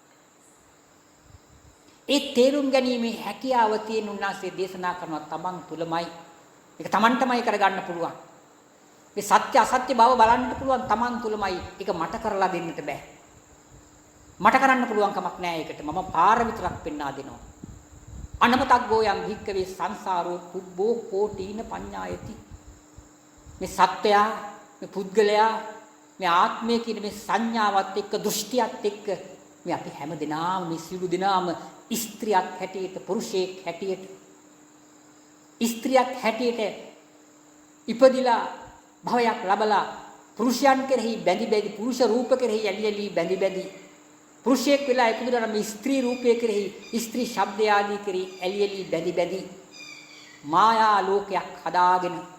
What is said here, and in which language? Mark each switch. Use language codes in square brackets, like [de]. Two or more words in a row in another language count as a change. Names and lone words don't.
[si] ඒ තේරුම් ගැනීමේ හැකියාව තියෙන උන්වහන්සේ දේශනා කරනවා තමන් තුලමයි. ඒක තමන්ටමයි කරගන්න පුළුවන්. මේ සත්‍ය අසත්‍ය බව බලන්න පුළුවන් තමන් තුලමයි. ඒක මට කරලා දෙන්නට බෑ. මට කරන්න පුළුවන් කමක් නෑ ඒකට. මම පාර විතරක් පෙන්වා දෙනවා. [pi] අනමතග්ගෝ යම් භික්කවේ සංසාරෝ කුබ්බෝ කෝටීන පඤ්ඤායති. [si] මේ සත්‍යය, මේ පුද්ගලයා, මේ ආත්මය කියන මේ සංඥාවත් එක්ක, දෘෂ්ටියත් එක්ක මේ අපි හැම දිනාම, මේ සියලු දිනාම ස්ත්‍රියක් හැටියට, පුරුෂයෙක් හැටියට, ස්ත්‍රියක් හැටියට ඉපදිලා භවයක් ලබලා පුරුෂයන් කෙරෙහි බැඳි පුරුෂ රූප කෙරෙහි ඇලි බැඳි පුරුෂයෙක් වෙලා ඉපදුනා නම් ස්ත්‍රී රූපය කෙරෙහි, ස්ත්‍රී ශබ්දය ආදී කෙරෙහි ඇලි බැඳි මායා ලෝකයක් හදාගෙන